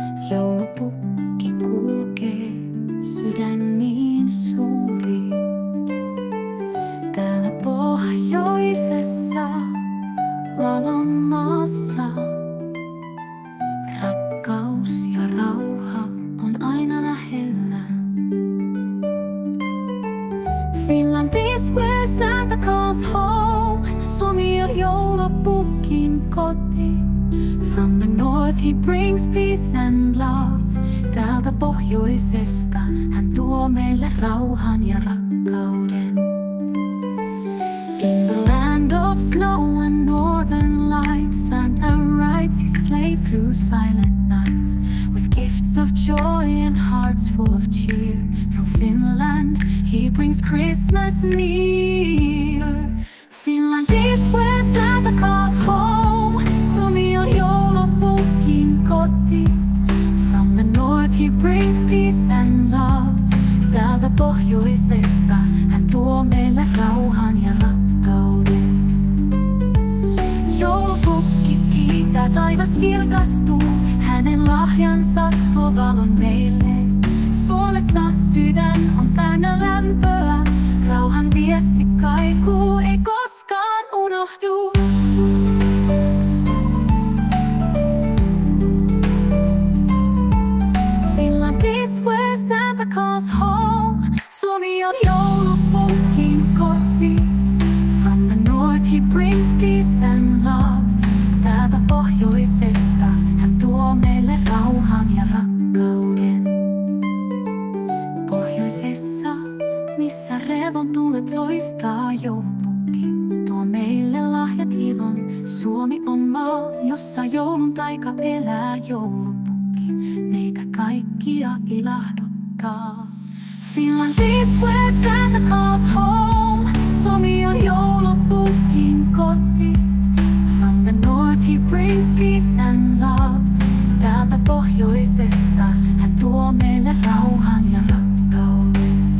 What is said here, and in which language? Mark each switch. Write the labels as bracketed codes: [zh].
[fi] Joulupukki kulkee, sydän niin suuri. Täällä pohjoisessa valon maassa rakkaus ja rauha on aina lähellä. [en] Finland is where Santa calls home. [fi] Suomi on joulupukin koti. [en] From the north he brings peace and love. [fi] Täältä pohjoisesta hän tuo meille rauhan ja rakkauden. [en] In the land of snow and northern lights, Santa rides his sleigh through silent nights. With gifts of joy and hearts full of cheer. From Finland he brings Christmas near. Finland is where Santa calls home. [fi] Suomi on joulupukin koti. [en] From the north he brings peace and love. [fi] Täältä pohjoisesta hän tuo meille rauhan ja rakkauden. Joulupukki kiitää, taivas kirkastuu. Hänen lahjansa tuo valon meille. Suomessa sydän on täynnä lämpöä. Rauhan viesti kaikuu, ei koskaan unohdu. [en] Finland is where Santa calls home. [fi] Suomi on joulupukin koti. [en] From the north he brings peace and love. [fi] Täältä pohjoisesta hän tuo meille rauhan ja rakkauden. Pohjoisessa, missä revontulet loistaa, joulupukki tuo meille lahjat ilon. Suomi on maa, jossa joulun taika elää. Joulupukki meitä kaikkia ilahduttaa. [en] Finland is where Santa calls home. [fi] Suomi on joulupukin koti. [en] From the north he brings peace and love. [fi] Täältä pohjoisesta hän tuo meille rauhan ja rakkauden.